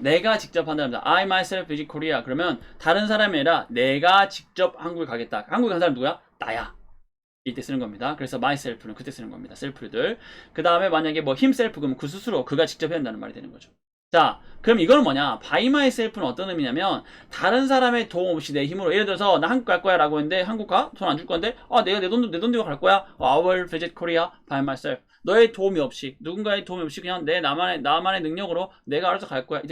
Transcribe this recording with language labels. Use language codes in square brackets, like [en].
[ko] 내가 직접 한다면 [en] I myself visit Korea [ko] 그러면 다른 사람이 아니라 내가 직접 한국에 가겠다. 한국에 간 사람 누구야? 나야. 이때 쓰는 겁니다. 그래서 myself는 그때 쓰는 겁니다. 셀프들. 그 다음에 만약에 뭐 himself 그러면 그 스스로 그가 직접 해야 한다는 말이 되는 거죠. 자 그럼 이거는 뭐냐? by myself는 어떤 의미냐면 다른 사람의 도움 없이 내 힘으로 예를 들어서 나 한국 갈 거야 라고 했는데 한국 가? 돈 안 줄 건데 내가 내 돈 들고 갈 거야? [en] I will visit Korea by myself. [ko] 너의 도움이 없이 누군가의 도움이 없이 그냥 나만의 능력으로 내가 알아서 갈 거야.